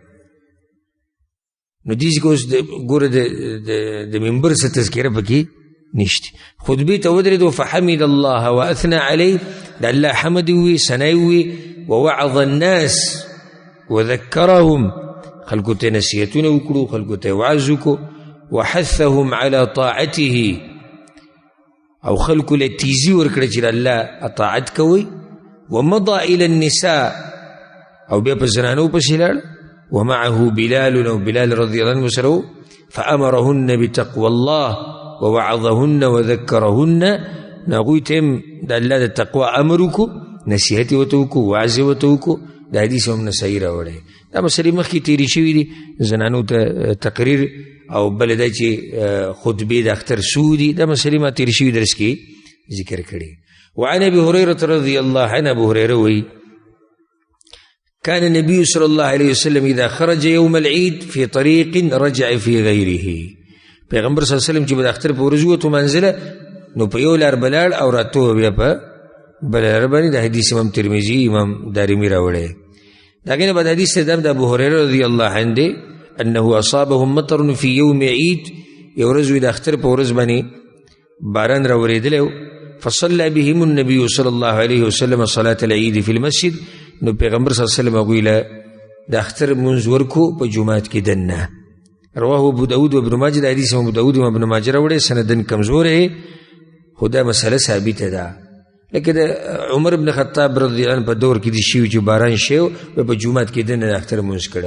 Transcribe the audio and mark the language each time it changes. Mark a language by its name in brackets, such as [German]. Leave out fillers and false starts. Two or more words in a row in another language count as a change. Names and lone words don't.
[Pashto] نو دې ځکه اوس ګوره د منبر څه تذکره پکې نشته. خطبې ته ودرېدو [Arabic] فحمد الله واثنى علیه، [Pashto] د الله حمد وي ثناء وي، [Arabic] ووعظ الناس وذکرهم، [Pashto] خلکو ته نصیحتونه وکړو، خلکو ته وعظ وکړو، [Arabic] وحثهم على طاعته، [Pashto] او خلکو له تیزي ورکړه چې الله اطاعت کوي. [Arabic] ومضى الى النساء، [Pashto] او بیا په زنانو پسې لاړ، [Arabic] ومعه بلال، [Pashto] او بلال رضی الله عنه سره، [Arabic] فامرهن بتقوى الله ووعظهن وذكرهن، [Pashto] هغوی ته هم د الله د تقوا امر وکړو، نصیحت یې ورته وکړو، وعظ یې ورته وکړو. د حدیث هم نسایي راوړی، دا مسلې مخکې تېرې شوي دي، زنانو ته تقریر او بل دا چې خطبې د اختر څو دي، دا مسلې ما تېرې شوي درس کې ذکر کړي. [Arabic] وعن ابي هريره رضي الله عنه، ابو هريره وایي كان النبي صلى الله عليه وسلم اذا خرج يوم العيد في طريق رجع في غيره، [Pashto] پیغمبر صلی الله علیه وسلم چې به د اختر په ورځ ووتو منزله نو په یو لار بلاړ او راتو بیا په بله لار باندې. د حدیث امام ترمذي امام دارمي راوړی. د هغې نه بعد حدیث ته د ابو هريره رضی الله عنه دی [Arabic] انه اصابهم مطر في يوم عيد، [Pashto] یو ورځ وي د اختر په ورځ باندې باران راورېدلی، [Arabic] فصلى بهم النبي صلى الله عليه وسلم صلاة العيد في المسجد، [Pashto] نو پیغمبر صلی الله علیه وسلم هغوی له د اختر منځ ورکو په جومات کې دننه. رواه ابو داود و ابن ماجه، د حدیث ابو داود و ابن ماجه راوړی، سندن کمزور دی، خو دا مسله ثابته ده. لکه د عمر بن خطاب رضی الله عنه په دور کې د شوي چې باران شو په جومات کې دننه د اختر منځ کړه.